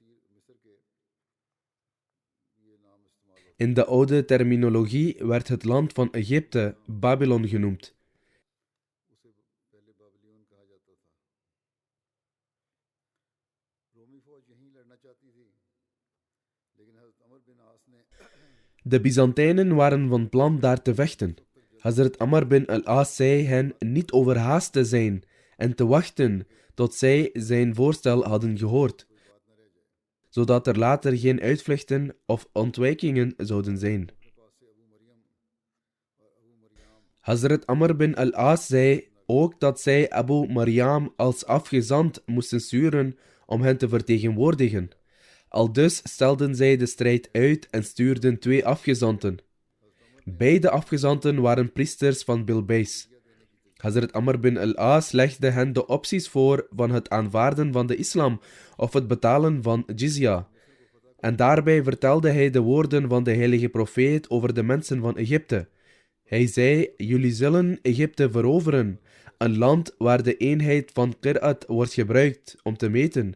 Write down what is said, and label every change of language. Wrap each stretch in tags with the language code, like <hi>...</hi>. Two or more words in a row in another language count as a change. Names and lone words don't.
<nl>In de oude terminologie werd het land van Egypte Babylon genoemd. De Byzantijnen waren van plan daar te vechten. Hazrat Amr bin al-As zei hen niet overhaast te zijn en te wachten tot zij zijn voorstel hadden gehoord, zodat er later geen uitvluchten of ontwijkingen zouden zijn. Hazrat Amr bin al-As zei ook dat zij Abu Maryam als afgezant moesten sturen om hen te vertegenwoordigen. Aldus stelden zij de strijd uit en stuurden 2 afgezanten. Beide afgezanten waren priesters van Bilbeis. Hazrat Amr bin al-As legde hen de opties voor van het aanvaarden van de islam of het betalen van jizya. En daarbij vertelde hij de woorden van de heilige profeet over de mensen van Egypte. Hij zei, jullie zullen Egypte veroveren, een land waar de eenheid van qira'at wordt gebruikt om te meten.</nl>